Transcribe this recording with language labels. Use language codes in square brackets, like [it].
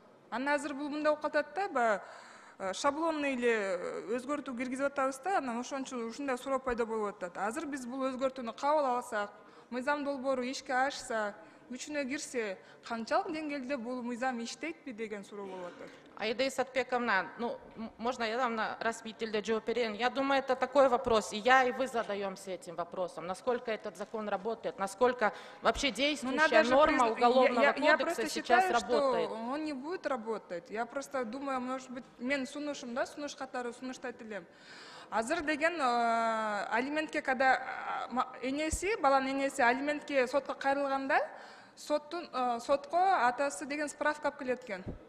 [ky] Анан азыр бул мындай болуп калат да, шаблонный эле өзгөртүү киргизип атабыз да, анан ошончу ушундай суроо пайда болуп атат. Азыр биз бул өзгөртүүнү кабыл алсак, мыйзам долбоору ишке ашса, күчүнө кирсе, канчалык деңгээлде бул мыйзам иштейтпи деген суроо болуп атат. [ru] Аида Исатбековна, можно я вам на [ky] расвительде жооп берейин? [ru] Я думаю, это такой вопрос, и я, и вы задаемся этим вопросом. Насколько этот закон работает, насколько вообще действующая норма Уголовного кодекса сейчас работает. Что он не будет работать. Я просто думаю, может быть, [ky] мен сунушум да, сунуш катары сунуштайт элем. Азыр деген алиментке, когда баланын энеси алиментке сотко кайрылганда, сотко атасы деген справка алып келет экен.